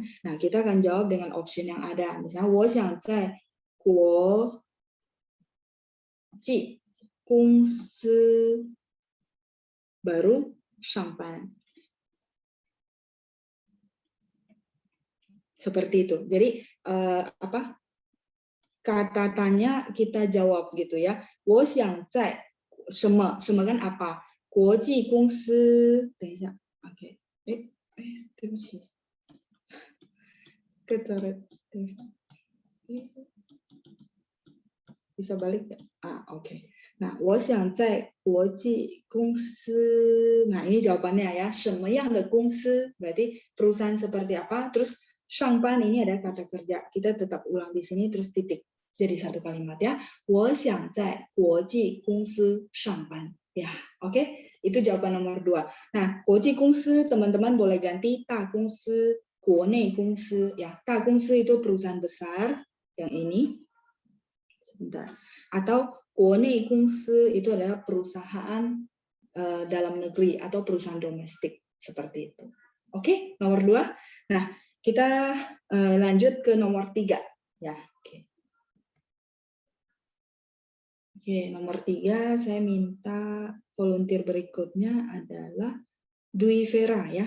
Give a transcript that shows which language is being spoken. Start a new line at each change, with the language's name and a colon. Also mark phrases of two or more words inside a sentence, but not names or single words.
Indonesian: Nah, kita akan jawab dengan option yang ada. Misalnya
Chinese: 我想在国际公司
Indonesian: baru shampan. Seperti itu. Jadi apa? Kata tanya kita jawab gitu ya.
Chinese: 我想在什么
Indonesian: kan apa?
Chinese: 国际公司等一下
Indonesian: ，OK，
Chinese: 对不起
Indonesian: ，kecoret， bisa balik ya? Oke. Nah,
Chinese: 我想在国际公司，
Indonesian: nah ini jawabannya ya.
Chinese: 什么样的公司
Indonesian: berarti perusahaan seperti apa? Terus 上班 ini ada kata kerja. Kita tetap ulang di sini terus titik. Jadi satu kalimat ya.
Chinese: 我想在国际公司上班.
Indonesian: Ya, oke. Itu jawaban nomor 2. Nah,
Chinese: 国际公司
Indonesian: teman-teman boleh ganti
Chinese: 大公司, 国内公司
Indonesian: ya.
Chinese: 大公司
Indonesian: itu perusahaan besar yang ini. Sebentar. Atau
Chinese: 国内公司
Indonesian: itu adalah perusahaan dalam negeri atau perusahaan domestik seperti itu. Oke, nomor 2. Nah, kita lanjut ke nomor 3 ya. Oke, nomor 3 saya minta volunteer berikutnya adalah Dwi Vera ya.